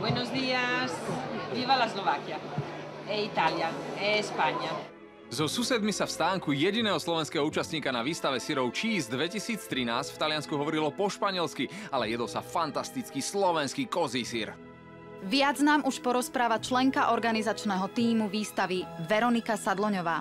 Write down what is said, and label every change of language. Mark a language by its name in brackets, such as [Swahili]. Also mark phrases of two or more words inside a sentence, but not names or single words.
[Spanish] días. Viva la Slovakia. E Italia. E España. [Slovak] So susedmi sa v stánku jediného slovenského účastníka na výstave syrov Cheese 2013 v Taliansku hovorilo po španielsky, ale jedol sa fantastický slovenský kozí syr. Viac nám už porozpráva členka organizačného tímu výstavy Veronika Sadloňová.